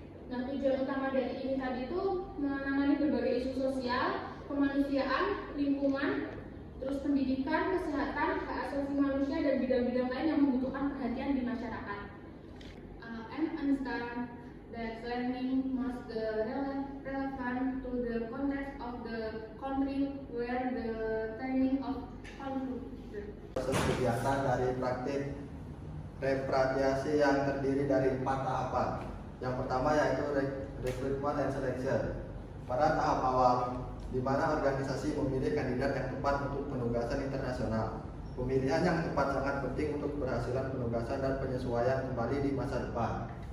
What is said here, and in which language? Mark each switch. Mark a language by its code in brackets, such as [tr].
[id] Nah, tujuan utama dari ini tadi itu menangani berbagai isu sosial, kemanusiaan, lingkungan, terus pendidikan, kesehatan, hak asasi manusia, dan bidang-bidang lain yang membutuhkan perhatian di masyarakat. [en] And understand that learning must be relevant to the context of the country where the training of concluded. [id] Proses kegiatan dari praktik repatriasi yang terdiri dari 4 tahapan. Yang pertama yaitu [en] recruitment and selection. [id] Pada tahap awal, di mana organisasi memilih kandidat yang tepat untuk penugasan internasional. Pemilihan yang tepat sangat penting untuk keberhasilan penugasan dan penyesuaian kembali di masa depan.